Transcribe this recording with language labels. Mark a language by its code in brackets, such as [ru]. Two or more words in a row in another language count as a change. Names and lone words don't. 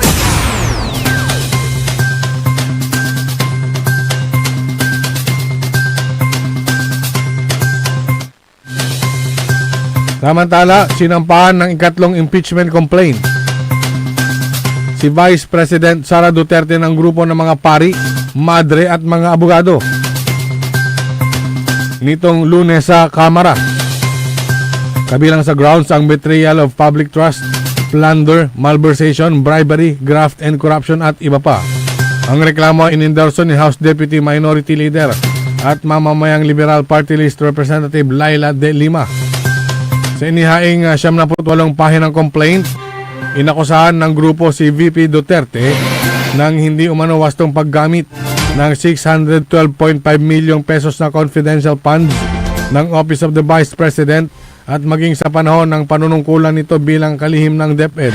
[tl] Samantala, sinampahan ng ikatlong impeachment complaint si Vice President Sara Duterte ng grupo ng mga pari, madre at mga abogado nitong Lunes sa Kamara. Kabilang sa grounds ang [en] betrayal of public trust, plunder, malversation, bribery, graft and corruption [tl] at iba pa. Ang reklamo inendorso ni House Deputy Minority Leader at mamamayang Liberal Party List Representative Laila De Lima. Sa inihaing 78 pahinang complaint, inakusahan ng grupo si VP Duterte ng hindi umano wastong paggamit ng 612.5 milyong pesos na [en] confidential funds [tl] ng Office of the Vice President at maging sa panahon ng panunungkulan nito bilang kalihim ng DepEd.